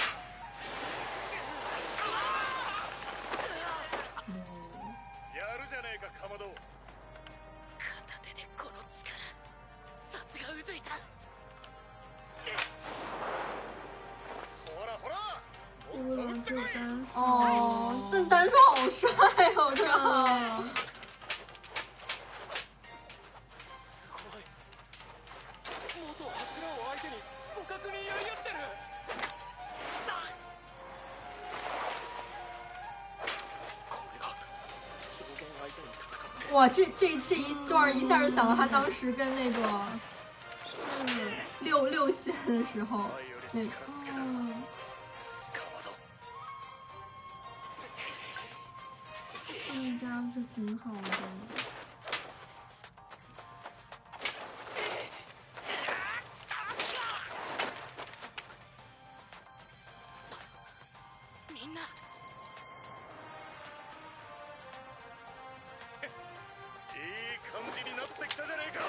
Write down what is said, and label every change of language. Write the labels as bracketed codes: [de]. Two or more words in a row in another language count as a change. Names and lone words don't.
[ja] やるじゃねえかかまど。片手でこの力。さすが宇髄さん。ほらほら。 [zh] 乌龙就单手。哦，但单手好帅哦，我觉得。啊。 [ja] すごい。元柱を相手に互角にやり合ってる。これが上限相手に戦って。 [zh] 哇，这一段一下就想到他当时跟那个六仙的时候，那个哦。这一家是挺好的。 [ja] みんな。いい感じになってきたじゃねえか。